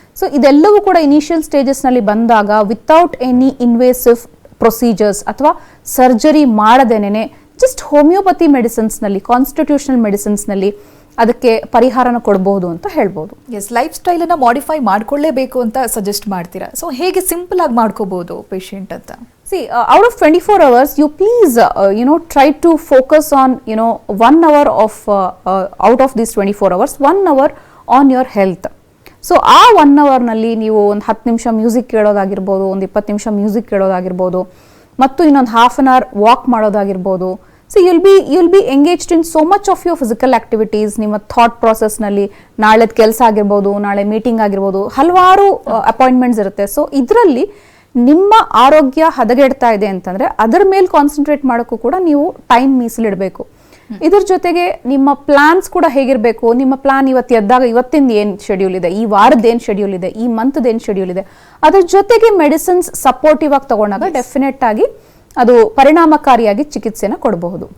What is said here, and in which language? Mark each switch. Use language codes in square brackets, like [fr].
[kn] So ಇದೆಲ್ಲವೂ ಕೂಡ initial ಸ್ಟೇಜಸ್ನಲ್ಲಿ ಬಂದಾಗ [en] without any invasive procedures [kn] ಅಥವಾ ಸರ್ಜರಿ ಮಾಡದೇನೆ ಜಸ್ಟ್ ಹೋಮಿಯೋಪತಿ ಮೆಡಿಸಿನ್ಸ್ನಲ್ಲಿ, ಕಾನ್ಸ್ಟಿಟ್ಯೂಷನಲ್ ಮೆಡಿಸಿನ್ಸ್ನಲ್ಲಿ ಅದಕ್ಕೆ ಪರಿಹಾರನ ಕೊಡಬಹುದು ಅಂತ ಹೇಳ್ಬೋದು. ಎಸ್, ಲೈಫ್ ಸ್ಟೈಲನ್ನು ಮಾಡಿಫೈ ಮಾಡ್ಕೊಳ್ಳೇಬೇಕು ಅಂತ ಸಜೆಸ್ಟ್ ಮಾಡ್ತೀರಾ. ಸೊ ಹೇಗೆ ಸಿಂಪಲ್ ಆಗಿ ಮಾಡ್ಕೋಬಹುದು ಪೇಷಂಟ್ ಅಂತ? [en] See, out of 24 hours, you please, try to focus on, 1 hour of, out of these 24 hours, 1 hour on your health. [kn] So ಆ 1 ಅವರ್ನಲ್ಲಿ ನೀವು ಒಂದು 10 ನಿಮಿಷ ಮ್ಯೂಸಿಕ್ ಕೇಳೋದಾಗಿರ್ಬೋದು, ಒಂದು 20 ನಿಮಿಷ ಮ್ಯೂಸಿಕ್ ಕೇಳೋದಾಗಿರ್ಬೋದು, ಮತ್ತು ಇನ್ನೊಂದು ಹಾಫ್ ಅನ್ ಅವರ್ ವಾಕ್ ಮಾಡೋದಾಗಿರ್ಬೋದು. [en] So you'll be engaged in so much of your physical activities. [kn] ನಿಮ್ಮ ಥಾಟ್ ಪ್ರಾಸೆಸ್ನಲ್ಲಿ ನಾಳೆದ ಕೆಲಸ ಆಗಿರ್ಬೋದು, ನಾಳೆ ಮೀಟಿಂಗ್ ಆಗಿರ್ಬೋದು, ಹಲವಾರು ಅಪಾಯಿಂಟ್ಮೆಂಟ್ಸ್ ಇರುತ್ತೆ. ಸೊ ಇದರಲ್ಲಿ ನಿಮ್ಮ ಆರೋಗ್ಯ ಹದಗೆಡ್ತಾ ಇದೆ ಅಂತಂದ್ರೆ ಅದರ ಮೇಲೆ ಕಾನ್ಸಂಟ್ರೇಟ್ ಮಾಡೋಕ್ಕೂ ಕೂಡ ನೀವು ಟೈಮ್ ಮೀಸಲಿಡಬೇಕು. ಇದ್ರ ಜೊತೆಗೆ ನಿಮ್ಮ ಪ್ಲಾನ್ಸ್ ಕೂಡ ಹೇಗಿರಬೇಕು, ನಿಮ್ಮ ಪ್ಲಾನ್ ಇವತ್ತು ಎದ್ದಾಗ ಇವತ್ತಿಂದ ಏನು ಶೆಡ್ಯೂಲ್ ಇದೆ, ಈ ವಾರದ ಏನು ಶೆಡ್ಯೂಲ್ ಇದೆ, ಈ ಮಂತ್ದ ಏನು ಶೆಡ್ಯೂಲ್ ಇದೆ, ಅದ್ರ ಜೊತೆಗೆ ಮೆಡಿಸಿನ್ಸ್ ಸಪೋರ್ಟಿವ್ ಆಗಿ ತಗೊಂಡಾಗ ಡೆಫಿನೆಟ್ ಆಗಿ ಅದು ಪರಿಣಾಮಕಾರಿಯಾಗಿ ಚಿಕಿತ್ಸೆನ ಕೊಡಬಹುದು.